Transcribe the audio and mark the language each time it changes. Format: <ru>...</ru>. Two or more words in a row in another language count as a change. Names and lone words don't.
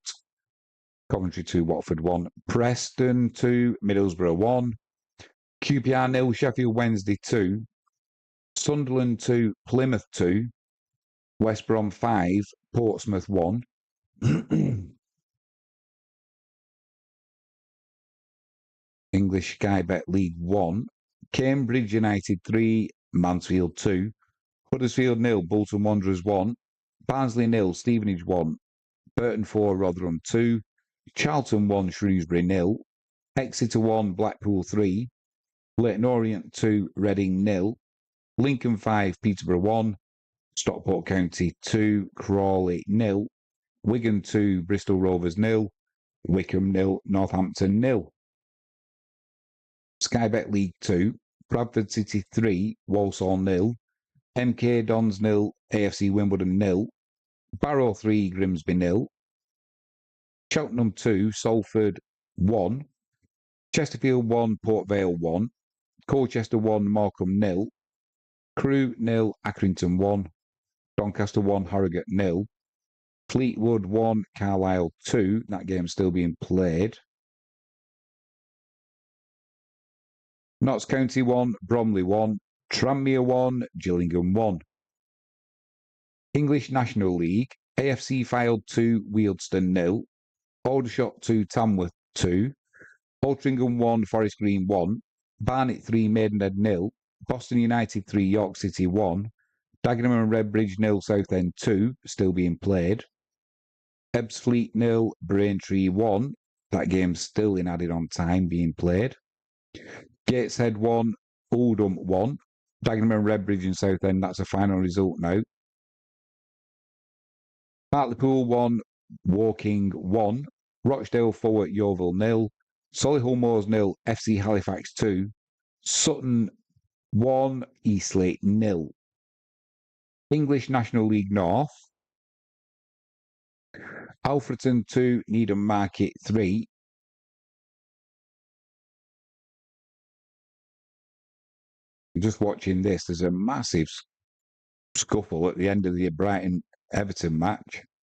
<en>Coventry 2, Watford 1, Preston 2, Middlesbrough 1, QPR 0, Sheffield Wednesday 2, Sunderland 2, Plymouth 2, West Brom 5, Portsmouth 1. English Sky Bet League 1, Cambridge United 3, Mansfield 2, Huddersfield 0, Bolton Wanderers 1, Barnsley 0, Stevenage 1, Burton 4, Rotherham 2, Charlton 1, Shrewsbury 0, Exeter 1, Blackpool 3, Leyton Orient 2, Reading 0, Lincoln 5, Peterborough 1, Stockport County 2, Crawley 0, Wigan 2, Bristol Rovers 0, Wickham 0, Northampton 0. Sky Bet League 2, Bradford City 3, Walsall 0, MK Dons 0, AFC Wimbledon 0, Barrow 3, Grimsby 0, Cheltenham 2, Salford 1, Chesterfield 1, Port Vale 1, Colchester 1, Morecambe 0. Crewe 0, Accrington 1. Doncaster 1, Harrogate 0. Fleetwood 1, Carlisle 2. That game's still being played. Notts County 1, Bromley 1. Tranmere 1, Gillingham 1. English National League, AFC Fylde 2, Wealdstone 0. Aldershot 2, Tamworth 2. Altrincham 1, Forest Green 1. Barnet 3, Maidenhead 0. Boston United 3, York City 1. Dagenham and Redbridge 0, Southend 2, still being played. Ebbsfleet 0, Braintree 1. That game's still in added on time being played. Gateshead 1, Oldham 1. Dagenham and Redbridge and Southend, that's a final result now. Hartlepool 1, Woking 1. Rochdale 4, Yeovil 0. Solihull Moors 0, FC Halifax 2. Sutton 1, Eastleigh 0. English National League North. Alfreton 2, Needham Market 3. Just watching this, there's a massive scuffle at the end of the Brighton-Everton match.</en>